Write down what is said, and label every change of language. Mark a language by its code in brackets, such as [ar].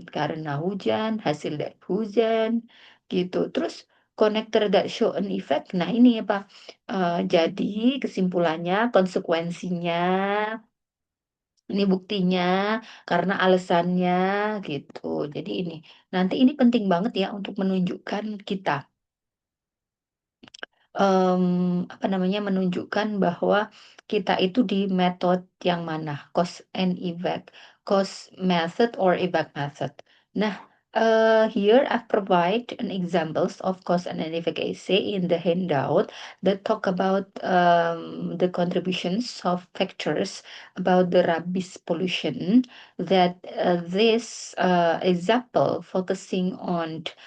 [id] Karena hujan, hasil dari hujan gitu. Terus [en] connector that show an effect. [id] Nah, ini apa? Jadi kesimpulannya, konsekuensinya, ini buktinya, karena alasannya gitu. Jadi ini, nanti ini penting banget ya untuk menunjukkan kita apa namanya, menunjukkan bahwa kita itu di metode yang mana, cause and effect, cause method or effect method. [en] Nah, here I provide an examples of cause and effect essay in the handout that talk about the contributions of factors about the rubbish pollution. That this example focusing on